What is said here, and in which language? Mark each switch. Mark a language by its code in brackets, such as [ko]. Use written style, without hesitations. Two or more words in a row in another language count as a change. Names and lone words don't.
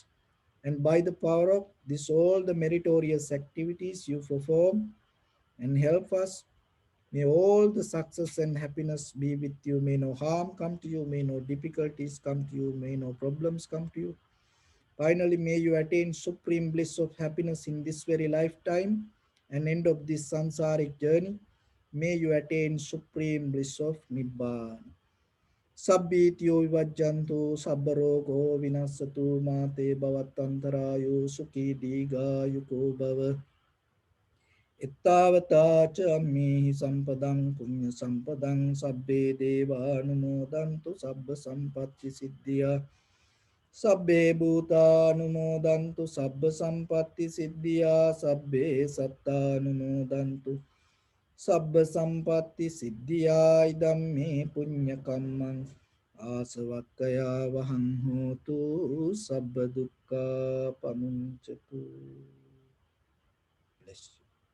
[en] And by the power of this, all the meritorious activities you perform and help us, may all the success and happiness be with you. May no harm come to you. May no difficulties come to you. May no problems come to you. Finally, may you attain supreme bliss of happiness in this very lifetime and end of this samsaric journey. May you attain supreme bliss of Nibbana. [pi] Sabbityo vivajjantu sabbarogo vinasatu mate bhavatantarayo sukhi digayuko bhava. Ittavata cha ammihi sampadang punya sampadang sabbe deva anumodantu sabba sampatti siddhya. Sabbe bhuta anumodantu sabba sampatti siddhya. Sabbe satta anumodantu sabba sampatti siddhya. Idam me punya kammang asavakkaya vahang hotu sabba dukkha pamunchatu. [en] Bless you.